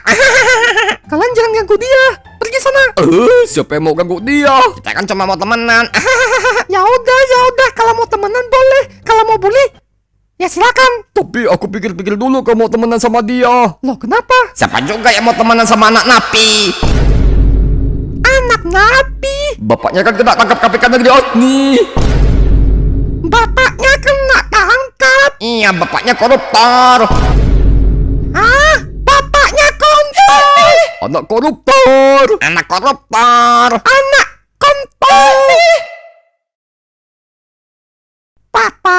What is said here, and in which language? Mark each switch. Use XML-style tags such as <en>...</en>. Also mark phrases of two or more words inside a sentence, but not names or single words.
<id>Kalian jangan ganggu dia. Pergi sana. Siapa yang mau ganggu dia? Kita kan cuma mau temenan. Ya udah. Kalau mau temenan boleh. Kalau mau bully, ya silakan. Tapi aku pikir-pikir dulu kamu mau temenan sama dia. Loh kenapa? Siapa juga yang mau temenan sama anak napi? Anak napi. Bapaknya kan kena tangkap KPK negeri Otni. Bapaknya kena tangkap. Iya, bapaknya koruptor. Bapaknya kontor. Anak koruptor. Anak koruptor. Anak kontor. Papa.</id>